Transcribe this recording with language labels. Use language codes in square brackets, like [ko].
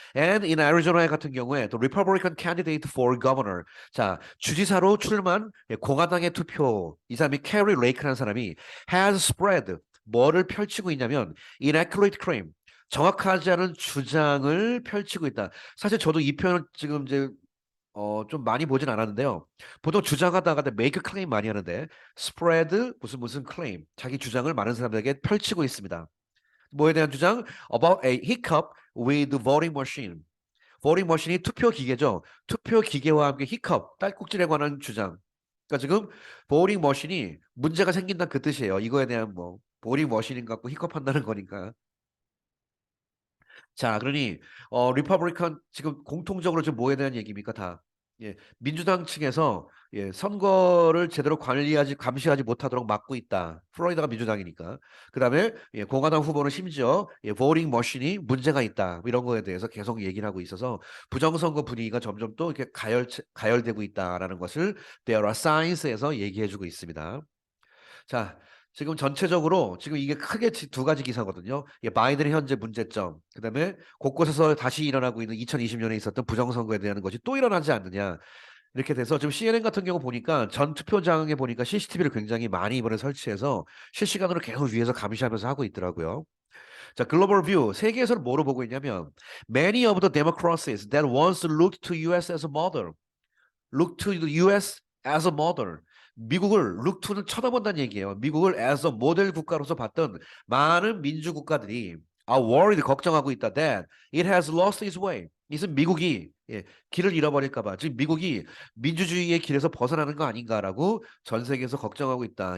[en] And in Arizona [ko] 같은 경우에 [en] the Republican candidate for governor, [ko] 자 주지사로 출마한 공화당의 투표 이 사람이 캐리 레이크라는 사람이 [en] has spread [ko] 뭐를 펼치고 있냐면 [en] inaccurate claim [ko] 정확하지 않은 주장을 펼치고 있다. 사실 저도 이 표현을 지금 이제 좀 많이 보진 않았는데요. 보통 주장하다가 make claim 많이 하는데 spread 무슨 claim 자기 주장을 많은 사람들에게 펼치고 있습니다. 뭐에 대한 주장? [en] About a hiccup with voting machine. [ko] voting machine이 투표 기계죠. 투표 기계와 함께 hiccup 딸꾹질에 관한 주장. 그러니까 지금 voting machine이 문제가 생긴다 그 뜻이에요. 이거에 대한 뭐 voting machine 갖고 hiccup 한다는 거니까. 자, 그러니 리퍼블리칸 지금 공통적으로 지금 뭐에 대한 얘기입니까? 다. 예, 민주당 측에서 선거를 제대로 감시하지 못하도록 막고 있다. 플로리다가 민주당이니까. 그다음에 공화당 후보는 심지어 보링 머신이 문제가 있다. 뭐 이런 거에 대해서 계속 얘기를 하고 있어서 부정선거 분위기가 점점 또 이렇게 가열되고 있다라는 것을 There are Signs에서 얘기해주고 있습니다. 자, 지금 전체적으로 지금 이게 크게 두 가지 기사거든요. 바이든의 현재 문제점, 그다음에 곳곳에서 다시 일어나고 있는 2020년에 있었던 부정선거에 대한 것이 또 일어나지 않느냐. 이렇게 돼서 지금 CNN 같은 경우 보니까 전 투표장에 보니까 CCTV를 굉장히 많이 이번에 설치해서 실시간으로 계속 위에서 감시하면서 하고 있더라고요. 자, 글로벌 뷰 세계에서는 뭐로 보고 있냐면 [en] many of the democracies that once looked to US as a model look to the US as a model. [ko] 미국을 look to는 쳐다본다는 얘기예요. 미국을 as a 모델 국가로서 봤던 많은 민주 국가들이 [en] are worried [ko] 걱정하고 있다. [en] That it has lost its way. [ko] 이것은 미국이 길을 잃어버릴까 봐. 지금 미국이 민주주의의 길에서 벗어나는 거 아닌가라고 전 세계에서 걱정하고 있다.